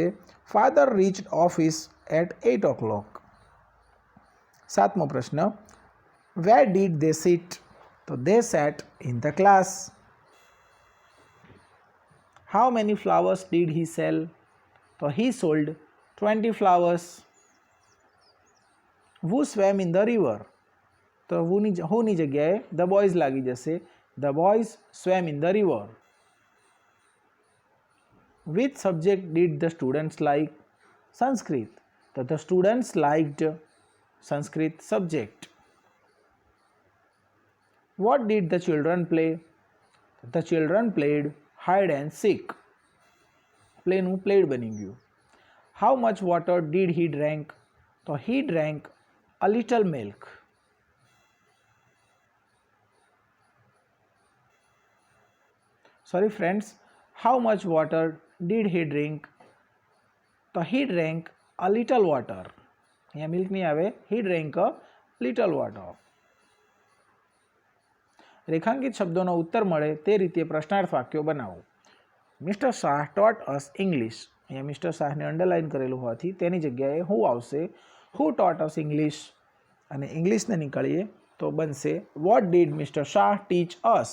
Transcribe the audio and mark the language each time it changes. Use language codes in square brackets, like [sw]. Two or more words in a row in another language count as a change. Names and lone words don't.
[en] Father Richard office at 8 o'clock. [gu] સાતમો પ્રશ્ન, [en] where did they sit? તો they sat in the class. how many flowers did he sell? તો he sold 20 flowers. who swam in the river? [gu] તો whoની જગ્યાએ [en] the boys [gu] લાગી જશે. [en] the boys swam in the river. which subject did the students like? Sanskrit. તો the students liked Sanskrit subject. what did the children play? the children played hide and seek. [gu] પ્લેનું પ્લેડ બની ગયું. [en] how much water did he drank? તો he drank a little milk. sorry friends, how much water did he drink? તો he drank a little water. [gu] અહીંયા મિલ્ક નહીં આવે, [en] he drank a little water. [gu] રેખાંકિત શબ્દોનો ઉત્તર મળે તે રીતે પ્રશ્નાર્થ વાક્યો બનાવો. [en] Mister Shah taught us English. [gu] અહીંયા મિસ્ટર શાહને અંડરલાઇન કરેલું હોવાથી તેની જગ્યાએ હું આવશે. [en] who taught us English? [gu] અને ઇંગ્લિશને નીકળીએ તો બનશે [en] what did Mister Shah teach us?